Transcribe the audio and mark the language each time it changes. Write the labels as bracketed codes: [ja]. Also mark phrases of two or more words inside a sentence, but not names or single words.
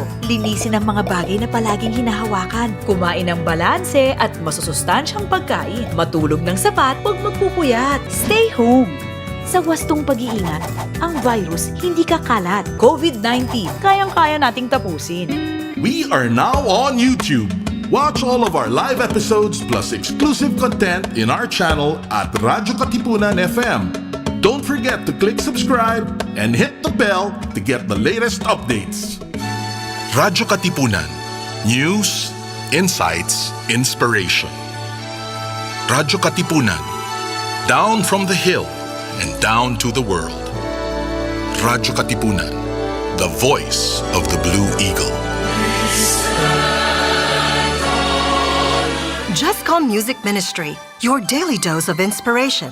[tl] Linisin ang mga bagay na palaging hinahawakan. Kumain ng balanse at masusustansyang pagkain. Matulog ng sapat, huwag magpupuyat. [en] Stay home. [tl] Sa wastong pag-iingat, ang virus hindi kakalat. COVID-19, kayang-kaya nating tapusin. [en] We are now on YouTube. Watch all of our live episodes plus exclusive content in our channel at radyo-katipunan FM. Don't forget to click subscribe and hit the bell to get the latest updates. Radyo Katipunan. News, insights, inspiration. Radyo Katipunan. Down from the hill and down to the world. Radyo Katipunan. The voice of the Blue Eagle. Jescom Music Ministry, your daily dose of inspiration.